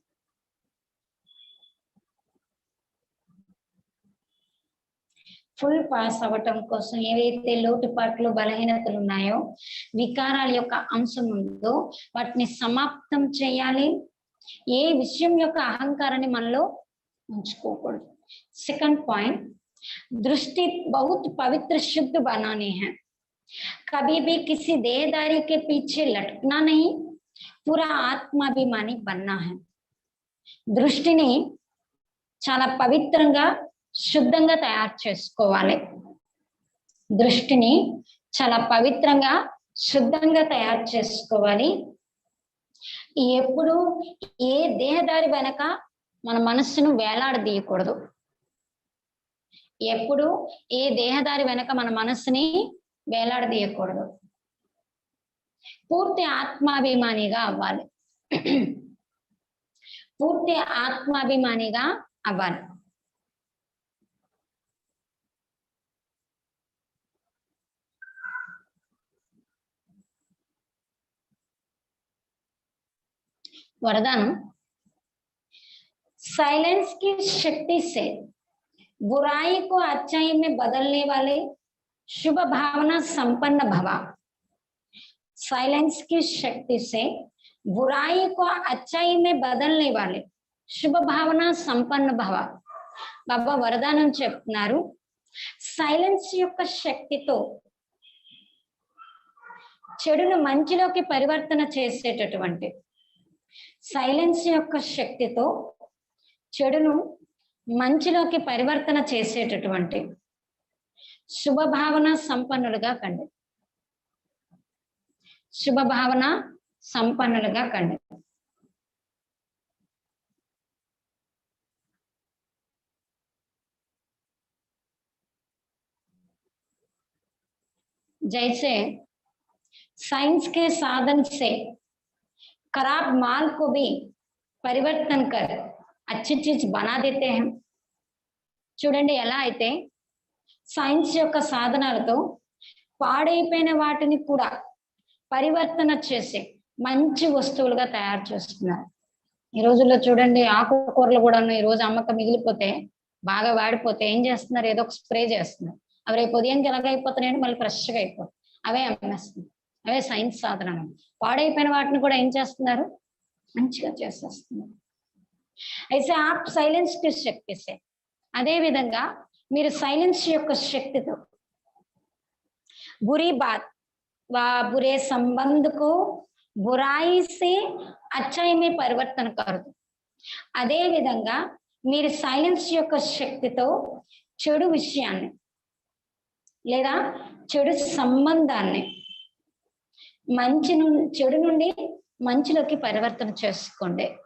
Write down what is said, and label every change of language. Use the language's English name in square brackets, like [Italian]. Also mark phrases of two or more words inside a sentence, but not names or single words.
[English] full pass [Telugu] అవ్వటం కోసం ఏవైతే లోటుపాట్లు బలహీనతలు ఉన్నాయో, వికారాల యొక్క అంశం ఉందో వాటిని సమాప్తం చేయాలి. ఏ విషయం యొక్క అహంకారాన్ని మనలో ఉంచుకోకూడదు. [English] second point, [Hindi] दृष्टि बहुत पवित्र शुद्ध बनानी है. कभी भी किसी देहदारी के पीछे लटकना नहीं, पूरा आत्माभिमानी बनना है. [Telugu] దృష్టిని చాలా పవిత్రంగా శుద్ధంగా తయారు చేసుకోవాలి. దృష్టిని చాలా పవిత్రంగా శుద్ధంగా తయారు చేసుకోవాలి. ఎప్పుడు ఏ దేహదారి వెనక మన మనస్సును వేలాడదీయకూడదు. ఎప్పుడు ఏ దేహదారి వెనక మన మనస్సుని వేలాడదీయకూడదు. పూర్తి ఆత్మాభిమానిగా అవ్వాలి. పూర్తి ఆత్మాభిమానిగా అవ్వాలి. [Hindi] वरदान, साइलेंस की शक्ति से बुराई को अच्छाई में बदलने वाले शुभ भावना संपन्न भवा। साइलेंस की शक्ति से बुराई को अच्छाई में बदलने वाले शुभ भावना संपन्न भव। [Telugu] बाबा वरदाనం చెప్తున్నారు, సైలెన్స్ యొక్క శక్తితో చెడును మంచిలోకి పరివర్తన చేసేటటువంటి, సైలెన్స్ యొక్క శక్తితో చెడును మంచిలోకి పరివర్తన చేసేటటువంటి శుభ భావన సంపన్నులుగా కండి, శుభ భావన సంపన్నులుగా కండి. [Hindi] जैसे साइंस के साधन से खराब माल को भी परिवर्तन कर अच्छी चीज बना देते हैं. [Telugu] చూడండి ఎలా అయితే సైన్స్ యొక్క సాధనాలతో పాడైపోయిన వాటిని కూడా పరివర్తన చేసి మంచి వస్తువులుగా తయారు చేస్తున్నారు. ఈ రోజుల్లో చూడండి, ఆకుకూరలు కూడా ఈ రోజు అమ్మక మిగిలిపోతే, బాగా వాడిపోతే ఏం చేస్తున్నారు, ఏదో ఒక స్ప్రే చేస్తున్నారు. అవి రేపు ఉదయానికి ఎలాగైపోతున్నాయంటే మళ్ళీ ఫ్రెష్గా అయిపోతుంది, అవే అమ్మేస్తున్నారు. అవే సైన్స్ సాధనాలు. పాడైపోయిన వాటిని కూడా ఏం చేస్తున్నారు, మంచిగా చేసేస్తున్నారు. అయితే ఆ సైలెన్స్ [Hindi] की शक्ति से, [Telugu] అదే విధంగా మీరు సైలెన్స్ యొక్క శక్తితో [Hindi] बुरी बात व बुरे संबंध को बुराई से अच्छाई में परिवर्तन कर दो. [Telugu] అదే విధంగా మీరు సైలెన్స్ యొక్క శక్తితో చెడు విషయాన్ని లేదా చెడు సంబంధాన్ని చెడు నుండి మంచిలోకి పరివర్తన చేసుకోండి.